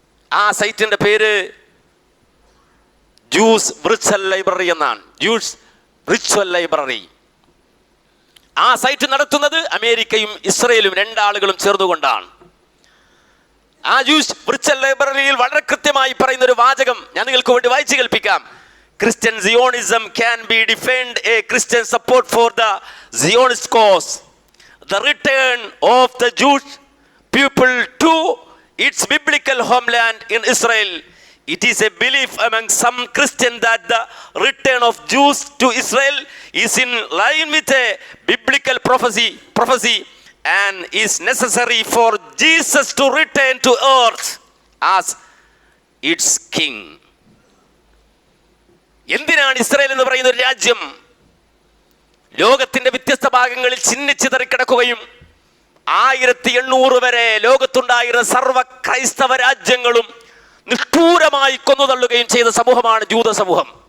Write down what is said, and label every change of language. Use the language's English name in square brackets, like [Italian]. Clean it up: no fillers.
[Malayalam] ആ സൈറ്റിന്റെ പേര് juice virtual library എന്നാണ്. Juice virtual library. ആ സൈറ്റ് നടത്തുന്നത് അമേരിക്കയും ഇസ്രയേലും രണ്ടാളുകളും ചേർന്നുകൊണ്ടാണ്. ആ ജൂസ് വിർച്വൽ ലൈബ്രറിയിൽ വളരെ കൃത്യമായി പറയുന്ന ഒരു വാചകം ഞാൻ നിങ്ങൾക്ക് വേണ്ടി വായിച്ചു കേൾപ്പിക്കാം. [English] Christian Zionism can be defined a Christian support for the Zionist cause, the return of the Jewish people to its biblical homeland in Israel. It is a belief among some Christians that the return of Jews to Israel is in line with a biblical prophecy and is necessary for Jesus to return to earth as its king. [Malayalam] എന്തിനാണ് Israel എന്ന് പറയുന്ന ഒരു രാജ്യം ലോകത്തിന്റെ വ്യത്യസ്ത ഭാഗങ്ങളിൽ ചിന്നിച്ചിതറി കിടക്കുകയും 1800 വരെ ലോകത്തുണ്ടായിരുന്ന സർവ ക്രൈസ്തവ രാജ്യങ്ങളും നിഷ്ഠൂരമായി കൊന്നുതള്ളുകയും ചെയ്ത സമൂഹമാണ് ജൂത സമൂഹം.